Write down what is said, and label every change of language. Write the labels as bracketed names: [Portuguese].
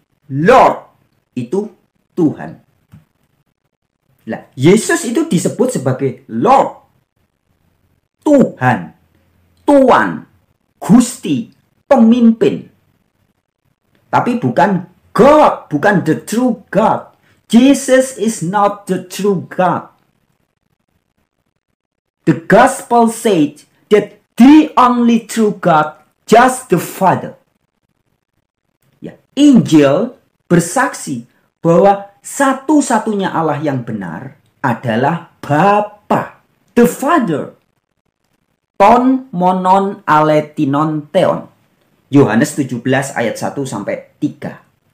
[Indonesian] Lord itu Tuhan. Nah, Yesus itu disebut sebagai Lord, Tuhan, Tuan, Gusti, pemimpin. Tapi bukan God, bukan the true God. [English] Jesus is not the true God. The gospel said that the only true God, just the Father. [Indonesian] Ya, Injil bersaksi bahwa satu-satunya Allah yang benar adalah Bapa, the Father. [Greek] Ton monon aletinon theon. [Indonesian] Yohanes 17 ayat 1 sampai 3.